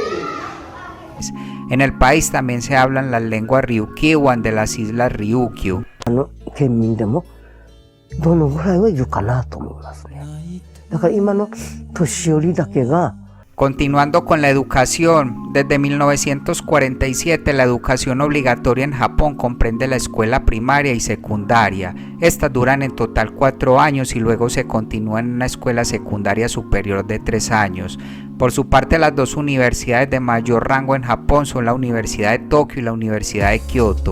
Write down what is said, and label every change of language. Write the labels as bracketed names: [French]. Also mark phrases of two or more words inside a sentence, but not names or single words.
[Spanish] En el país también se hablan las lenguas Ryukyuan de las islas Ryukyu. [Japanese] 県民でもどのぐらいはいるかなと思いますね。だから今の年寄りだけが [Spanish] Continuando con la educación, desde 1947 la educación obligatoria en Japón comprende la escuela primaria y secundaria. Estas duran en total 4 años y luego se continúa en una escuela secundaria superior de 3 años. Por su parte, las dos universidades de mayor rango en Japón son la Universidad de Tokio y la Universidad de Kioto.